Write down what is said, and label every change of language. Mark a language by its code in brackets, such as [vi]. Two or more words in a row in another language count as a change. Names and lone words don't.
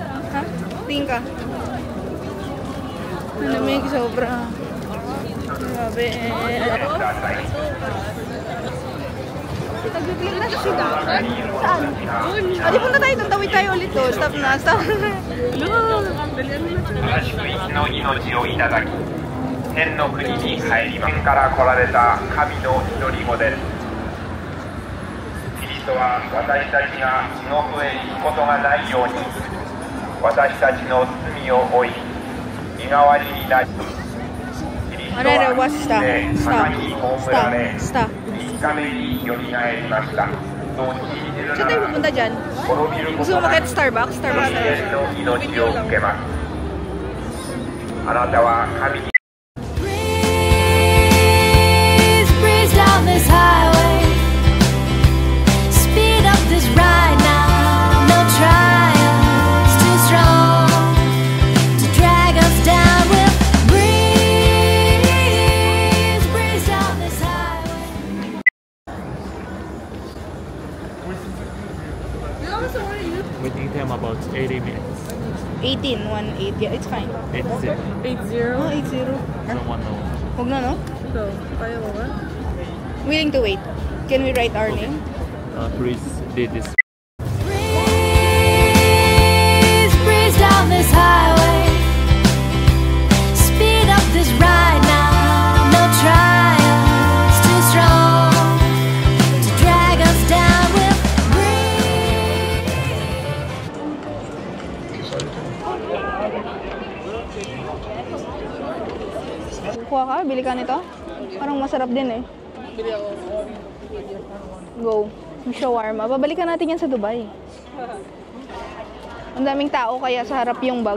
[tl] Ha? Tingin ka. Ang lamig sobra. Grabe. Nag-vlog na sa siya. Saan? Adi punta tayo. Tawid tayo ulit to. Stop na. Stop. Hello! Dalian mo na siya. [ja] 祝福の命をいただき天の国に帰ります天から来られた神の独り子ですキリストは私たちが地獄へ行くことがないように私たちの罪を負い身代わりになりキリストは死んで墓に葬られ [tl] Stop. [ja] 3日目によみがえりましたそう信じる [tl] Saan tayo [ja] なら [tl] pupunta dyan? [ja] 滅びるこ [tl] Gusto [ja] と [tl] mo [ja] な [tl] makita [ja] く [tl] Starbucks? Starbucks na. [ja] 永遠の命を受けますあなたは神に [en] Breeze, breeze down this highway. Speed up this ride now. No trials too strong to drag us down. We'll breeze, breeze down this highway. Waiting time about 80 minutes. 18, 1-8. Yeah, it's fine. 80. 8-0. Oh, 8-0. Someone know. [tl] Huwag na, no? So, kaya mo ba? [en] Willing to wait. Can we write our name? Chris did this. Breeze, breeze down this highway. Speed up this ride now. No trials too strong to drag us down. We'll [tl] Kuha ka? Bili ka nito? Parang masarap din eh. Bili ako. Go. Yung shawarma. Babalikan natin yan sa Dubai. Ang daming tao kaya sa harap yung bag.